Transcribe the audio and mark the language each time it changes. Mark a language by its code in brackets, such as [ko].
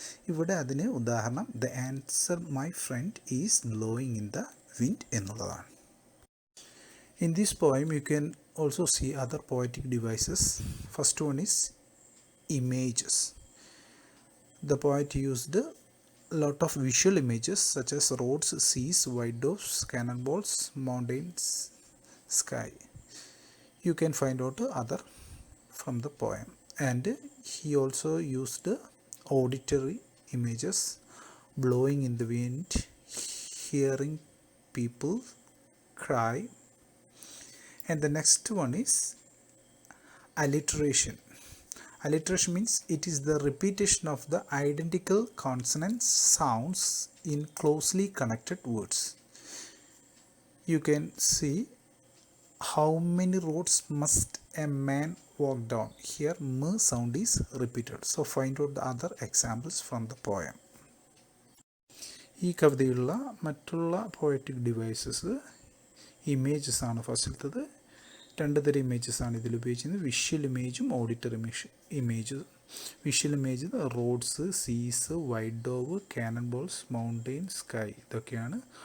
[ml] ഇവിടെ അതിന് ഉദാഹരണം [en] the answer my friend is blowing in the wind [ml] എന്നുള്ളതാണ്. [en] In this poem you can also see other poetic devices. First one is images. The poet used a lot of visual images such as roads, seas, white doves, cannonballs, mountains, sky. You can find out other from the poem. And he also used auditory images, blowing in the wind, hearing people cry. And the next one is alliteration. Alliteration means it is the repetition of the identical consonant sounds in closely connected words. You can see how many roads must a man walk down. Here m sound is repeated. So find out the other examples from the poem. [ml] ഈ കവിതയിലുള്ള മറ്റുള്ള poetic devices images ആണ്. ഫസ്റ്റിലത്തത് 2 തരം images ആണ് ഇതിൽ ഉപയോഗിക്കുന്നത്, visual ഇമേജും auditory image. Visual image roads, സീസ്, white dough, Canon balls, mountain, sky, ഇതൊക്കെയാണ്.